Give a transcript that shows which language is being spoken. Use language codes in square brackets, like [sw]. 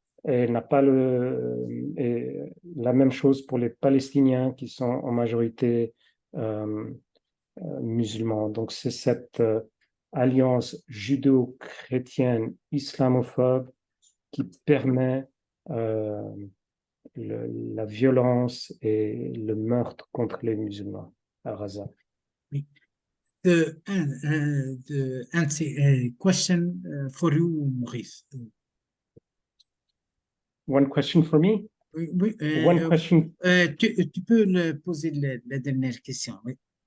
[fr] Et elle n'a pas la même chose pour les Palestiniens qui sont en majorité musulmans. Donc c'est cette alliance judéo-chrétienne islamophobe qui permet la violence et le meurtre contre les musulmans à Gaza. Oui. [en] The question for you, Maurice. One question for me? [fr] Oui, [en] One question. [fr] Tu peux poser la dernière question, oui.